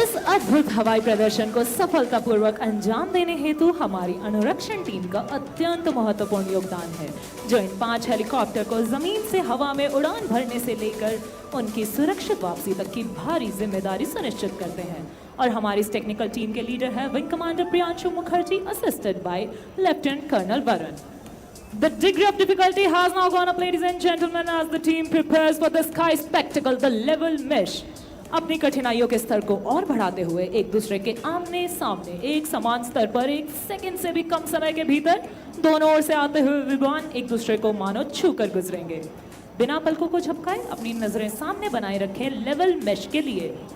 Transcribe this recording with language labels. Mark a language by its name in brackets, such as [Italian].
[Hindi] अद्भुत हवाई प्रदर्शन को सफलतापूर्वक अंजाम देने हेतु हमारी अनुरक्षण टीम का अत्यंत महत्वपूर्ण योगदान है, जो इन 5 हेलीकॉप्टर को जमीन से हवा में उड़ान भरने से लेकर उनकी सुरक्षित वापसी तक की भारी जिम्मेदारी सुनिश्चित करते हैं। और हमारी इस टेक्निकल टीम के लीडर है wing commander Priyanshu Mukherjee, [English] assisted by [Hindi] lieutenant colonel Varun. [English] The degree of difficulty has now gone up, ladies and gentlemen, as the team prepares for the sky spectacle, the level mesh. [Hindi] अपनी कठिनाइयों के स्तर को और बढ़ाते हुए एक दूसरे के आमने सामने एक समान स्तर पर 1 सेकंड से भी कम समय के भीतर दोनों ओर से आते हुए विमान एक दूसरे को मानो छू कर गुजरेंगे। बिना पलकों को झपकाए अपनी नजरें सामने बनाए रखें लेवल मेश के लिए।